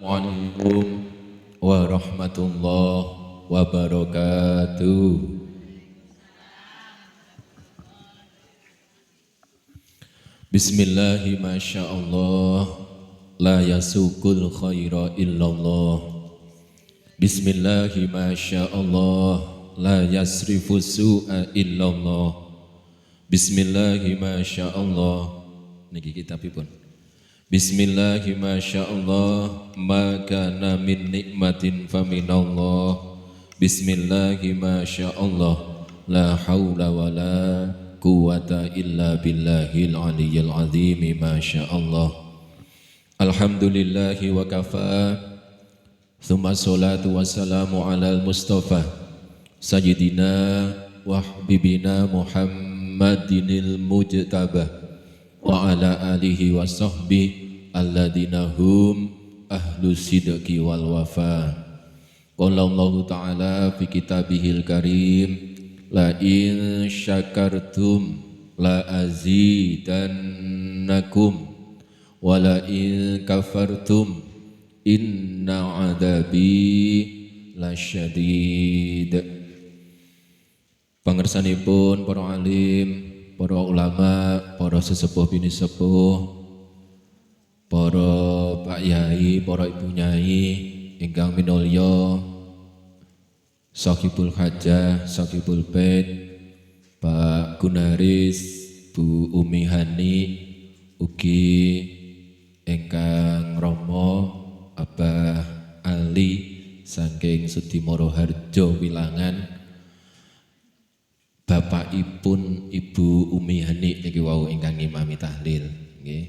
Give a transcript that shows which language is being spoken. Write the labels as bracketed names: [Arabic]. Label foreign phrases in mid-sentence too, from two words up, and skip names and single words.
[Arabic] السلام عليكم ورحمة الله وبركاته. بسم الله ما شاء الله لا يسوق الخير إلا الله. بسم الله ما شاء الله لا يصرف السوء إلا الله. بسم الله ما شاء الله. [Javanese] Niki kitabipun. [Arabic] بسم الله ما شاء الله ما كان من نعمة فمن الله. بسم الله ما شاء الله لا حول ولا قوة إلا بالله العلي العظيم. Masyaallah. الحمد لله وكفى. ثم الصلاة والسلام على المصطفى سيدنا وحبيبنا محمد المجتبى وعلى آله وصحبه الذين هم أهل الصدق والوفا. قال الله تعالى في كتابه الكريم لئن شكرتم لأزيدنكم ولئن كفرتم إن عذابي لشديد. [Javanese] Pangersanipun para alim, para ulama, para sesepuh bini sepuh, para Pak Yai, para Ibu Nyai ingkang minulya, [Arabic] صاحب الحاجة, صاحب البيت, [Javanese] Pak Gunaris, Bu Umi Hani, ugi ingkang Rama Abah Ali saking Sudimoro Harjo Wilangan, Bapakipun Ibu Umi Hani niki wau ingkang ngimami tahlil nggih.